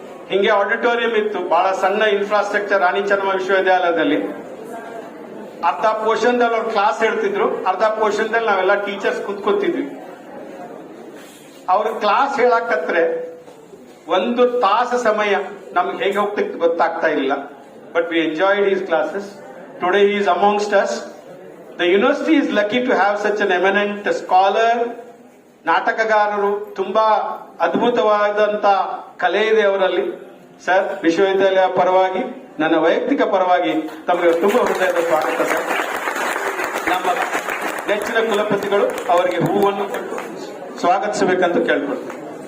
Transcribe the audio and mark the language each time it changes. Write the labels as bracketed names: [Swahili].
[Kannada] ಹಿಂಗೆ ಆಡಿಟೋರಿಯಂ ಇತ್ತು, ಬಹಳ ಸಣ್ಣ ಇನ್ಫ್ರಾಸ್ಟ್ರಕ್ಚರ್ ರಾಣಿ ಚೆನ್ನಮ್ಮ ವಿಶ್ವವಿದ್ಯಾಲಯದಲ್ಲಿ. ಅರ್ಧ ಪೋರ್ಷನ್ದಲ್ಲಿ ಅವ್ರು ಕ್ಲಾಸ್ ಹೇಳ್ತಿದ್ರು, ಅರ್ಧ ಪೋರ್ಷನ್ದಲ್ಲಿ ನಾವೆಲ್ಲ ಟೀಚರ್ಸ್ ಕೂತ್ಕೊತಿದ್ವಿ. ಅವ್ರ ಕ್ಲಾಸ್ ಹೇಳಕತ್ರೆ ಒಂದು ತಾಸು ಸಮಯ ನಮ್ಗೆ ಹೇಗೆ ಹೋಗ್ತಿತ್ತು ಗೊತ್ತಾಗ್ತಾ ಇಲ್ಲ. [English] But we enjoyed his classes. Today he is amongst us. The university is lucky to have such an eminent scholar. [Kannada] ನಾಟಕಗಾರರು, ತುಂಬಾ ಅದ್ಭುತವಾದಂತ ಕಲೆ ಇದೆ ಅವರಲ್ಲಿ. ಸರ್, ವಿಶ್ವವಿದ್ಯಾಲಯ ಪರವಾಗಿ, ನನ್ನ ವೈಯಕ್ತಿಕ ಪರವಾಗಿ ತಮಗೆ ತುಂಬಾ ಹೃದಯದ ಸ್ವಾಗತ ಸರ್. ನಮ್ಮ ನೆಚ್ಚಿನ ಕುಲಪತಿಗಳು ಅವರಿಗೆ ಹೂವನ್ನು ಕೊಟ್ಟು ಸ್ವಾಗತಿಸಬೇಕಂತ ಕೇಳ್ಕೊಳ್ತೀನಿ.